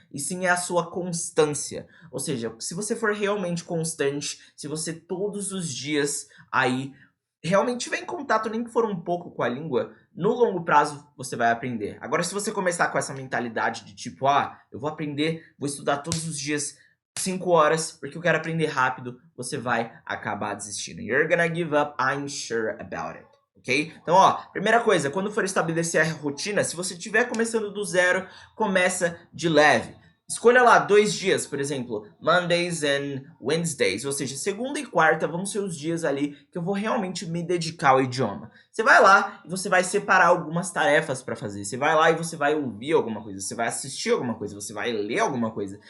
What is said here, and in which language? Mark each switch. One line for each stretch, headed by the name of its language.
Portuguese: E sim é a sua constância. Ou seja, se você for realmente constante, se você todos os dias aí realmente tiver em contato, nem que for um pouco com a língua, no longo prazo você vai aprender. Agora, se você começar com essa mentalidade de tipo, eu vou aprender, vou estudar todos os dias 5 horas, porque eu quero aprender rápido, você vai acabar desistindo.
English: You're gonna give up, I'm sure about it. Ok?
Portuguese: Então, ó, primeira coisa, quando for estabelecer a rotina, se você estiver começando do zero, começa de leve. Escolha lá 2 dias, por exemplo,
English: Mondays and Wednesdays,
Portuguese: ou seja, segunda e quarta vão ser os dias ali que eu vou realmente me dedicar ao idioma. Você vai lá e você vai separar algumas tarefas para fazer. Você vai lá e você vai ouvir alguma coisa, você vai assistir alguma coisa, você vai ler alguma coisa.